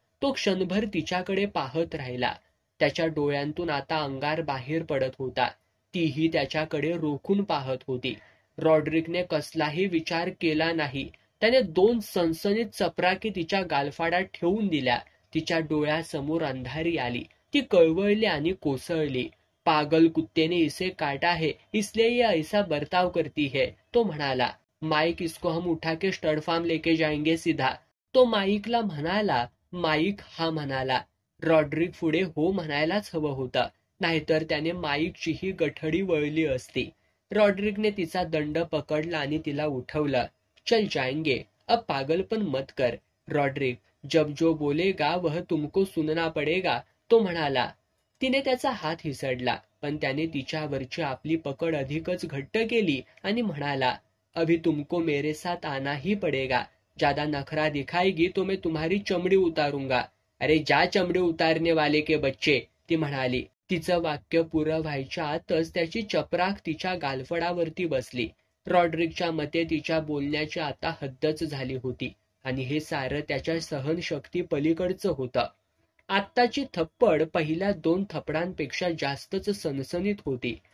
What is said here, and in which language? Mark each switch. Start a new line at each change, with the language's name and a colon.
Marathi: तो क्षणभर तिच्याकडे पाहत राहिला। त्याच्या डोळ्यांतून आता अंगार बाहेर पडत होता। तीही त्याच्याकडे रोखून पाहत होती। रॉड्रिकने कसलाही विचार केला नाही। त्याने 2 सनसनीत चपराकी तिच्या गालफाडात ठेवून दिल्या। तिच्या डोळ्यासमोर अंधारी आली। ती कळवळली आणि कोसळली।
Hindi: पागल कुत्ते ने इसे काटा है, इसलिए ये ऐसा बर्ताव करती है,
Marathi: तो म्हणाला।
Hindi: माईक, इसको हम उठा के स्टड फार्म लेके जाएंगे सीधा,
Marathi: तो माईकला म्हणाला। माईक हा म्हणाला। रॉड्रिक पुढे हो म्हणायलाच हवं होतं, नाहीतर त्याने माईकचीही गठडी वळली असती। रॉड्रिकने तिचा दंड पकडला आणि तिला उठवलं।
Hindi: चल जाएंगे, अब पागलपन मत कर रॉड्रिक, जब जो बोलेगा वह तुमको सुनना पडेगा,
Marathi: तो म्हणाला। तिने त्याचा हात हिसडला, पण त्याने तिच्यावरची आपली पकड अधिकच घट्ट केली आणि म्हणाला,
Hindi: अभी तुमको मेरे साथ आना ही पडेगा, ज्यादा नखरा दिखाएगी तो मैं तुम्हारी चमडी उतारूंगा. अरे जा चमडी उतारने वाले के बच्चे,
Marathi: ती म्हणाली. तिचं वाक्य पुरं व्हायच्या आतच त्याची चपराक तिच्या गालफडावरती बसली. रॉड्रिकच्या मते तिच्या बोलण्याची आता हद्दच झाली होती आणि हे सारं त्याच्या सहनशक्ती पलीकडचं होतं. आत्ताची थप्पड पहिल्या 2 थपडांपेक्षा जास्तच सनसनीत होती.